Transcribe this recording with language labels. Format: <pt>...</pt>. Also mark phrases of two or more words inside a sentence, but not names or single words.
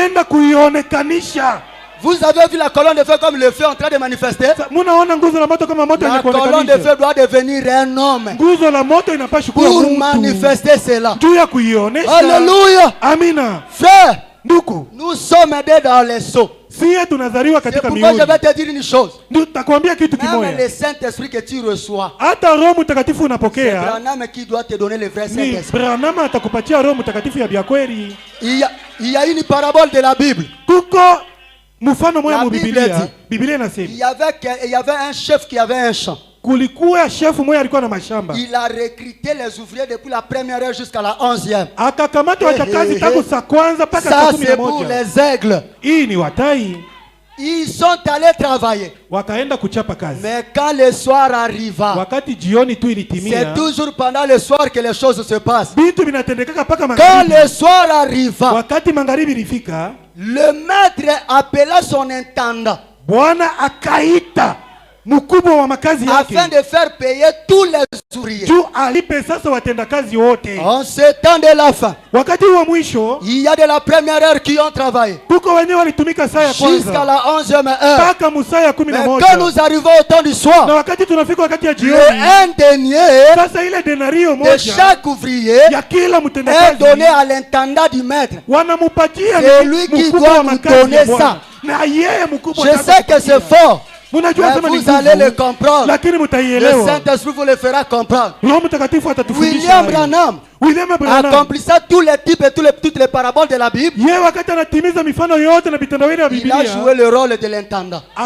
<fr>Vous avez vu la colonne de feu comme le feu en train de manifester. La colonne de feu doit devenir un homme pour manifester cela. Alléluia.</fr> <sw>Amina.</sw> <fr>Frère, nous sommes aidés dans les seaux.</fr> <sw>Siye tunazaliwa katika mihuri.</sw> <fr>C'est pourquoi je vais te dire une chose.</fr> <sw>Nitakwambia kitu kimoja.</sw> <fr>Même le Saint-Esprit que tu reçois.</fr> <sw>Hata Roho Mtakatifu unapokea.</sw> <fr>C'est Branham qui doit te donner le vrai Saint-Esprit.</fr> <sw>Branham atakupatia Roho Mtakatifu ya kweli.</sw> <fr>Il y a une parabole de la Bible.</fr> <sw>Kuko mfano moja mu Biblia. Biblia inasema.</sw> <fr>Il y avait un chef qui avait un champ.</fr> <sw>Kulikuwa chef mmoja alikuwa na mashamba.</sw> <fr>Il a recruté les ouvriers depuis la première heure jusqu'à la 11e.</fr> <sw>Akakamata wachakazi tangu saa kwanza mpaka saa 11.</sw> <fr>Ça c'est pour les aigles.</fr> <sw>Hii ni watai.</sw> <fr>Ils sont allés travailler.</fr> <sw>Wakaenda kuchapa kazi.</sw> <fr>Mais quand le soir arriva,</fr> <sw>wakati jioni tu ilitimia,</sw> <fr>c'est toujours pendant le soir que les choses se passent.</fr> <sw>Bitu binatendeka paka magharibi.</sw> <fr>Quand le soir arriva,</fr> <sw>wakati magharibi ilifika,</sw> <fr>le maître appela son intendant.</fr> <sw>Bwana akaita mkubwa wa makazi yake</sw> <fr>afin de faire payer tous les ouvriers.</fr> <sw>Juu alipe sasa watendakazi wote.</sw> <fr>En ce temps de la fin,</fr> <sw>wakati wa mwisho,</sw> <fr>il y a de la première heure qui ont travaillé.</fr> <sw>Kuko wenyewe walitumika saa ya kwanza</sw> <fr>jusqu'à la 11e heure.</fr> <sw>Paka musaa ya 11.</sw> <fr>Mais quand nous arrivons au temps du soir,</fr> <sw>na wakati tunafika wakati ya jioni,</sw> <fr>un denier</fr> <sw>sasa ile denario moja</sw> <fr>de chaque ouvrier</fr> <sw>ya kila mtendakazi</sw> <fr>est donné à l'intendant du maître.</fr> <sw>Wanamupatia</sw> <fr>c'est lui qui doit nous donner ça.</fr> <sw>Na yeye mkubwa.</sw> <fr>Je sais que c'est fort. Mais vous allez le comprendre. Le Saint-Esprit vous le fera comprendre. William Branham accomplissant tous les types et toutes les paraboles de la Bible. Il a joué le rôle de l'intendant.</fr>